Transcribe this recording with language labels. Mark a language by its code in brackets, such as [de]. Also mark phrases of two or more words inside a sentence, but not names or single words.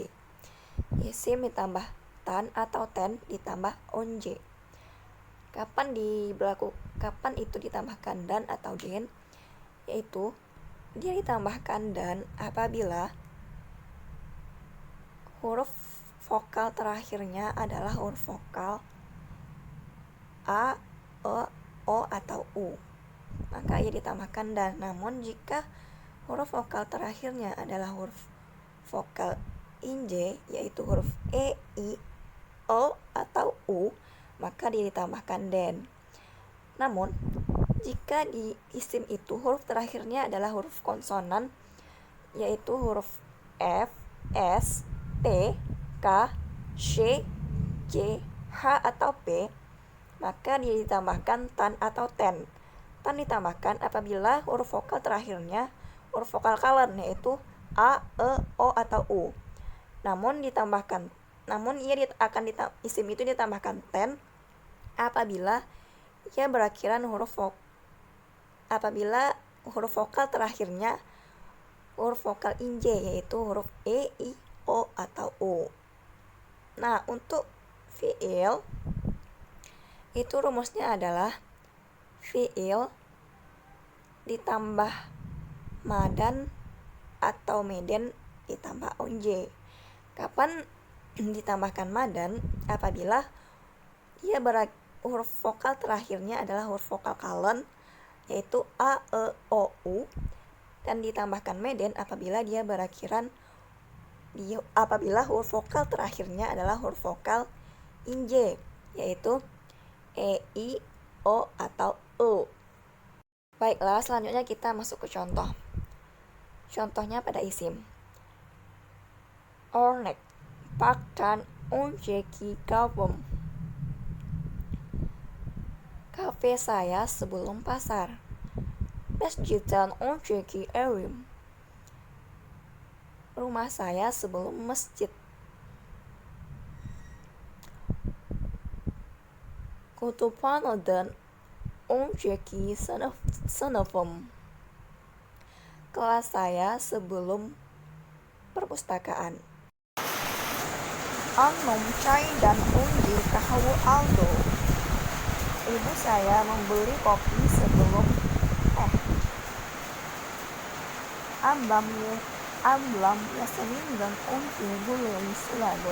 [id] Isim ditambah tan atau ten ditambah onje. Kapan itu ditambahkan dan atau den? Yaitu dia ditambahkan dan apabila huruf vokal terakhirnya adalah huruf vokal a, e, o atau u. Maka ia ditambahkan dan. Namun jika huruf vokal terakhirnya adalah huruf vokal inje, yaitu huruf e, i, o atau u, maka dia ditambahkan den. Namun jika di isim itu huruf terakhirnya adalah huruf konsonan, yaitu huruf f, s, t, k, sh, c, h atau p, maka dia ditambahkan tan atau ten. Tan ditambahkan apabila huruf vokal terakhirnya huruf vokal kalen, yaitu a, e, o atau u. Namun isim itu ditambahkan ten apabila ia berakhiran apabila huruf vokal terakhirnya huruf vokal inje, yaitu huruf e, i, o atau u. Nah, untuk fiil itu rumusnya adalah fiil ditambah madan atau meden ditambah onje. Kapan ditambahkan madan? Apabila huruf vokal terakhirnya adalah huruf vokal kalen, yaitu a, e, o, u, dan ditambahkan meden apabila huruf vokal terakhirnya adalah huruf vokal inje, yaitu e, i, o atau u. Baiklah, selanjutnya kita masuk ke contoh. Contohnya pada isim. [tr] Örnek, parktan önceki kahvem. [id] Kafe saya sebelum pasar. [tr] Mescidden önceki evim. [id] Rumah saya sebelum masjid. [tr] Kütüphaneden önceki sınıfım. [id] Kelas saya sebelum perpustakaan. [tr] Annem çay dan önce kahve aldı. [id] Ibu saya membeli kopi sebelum teh. [tr] Ablam yasmindan önce gulali suladı.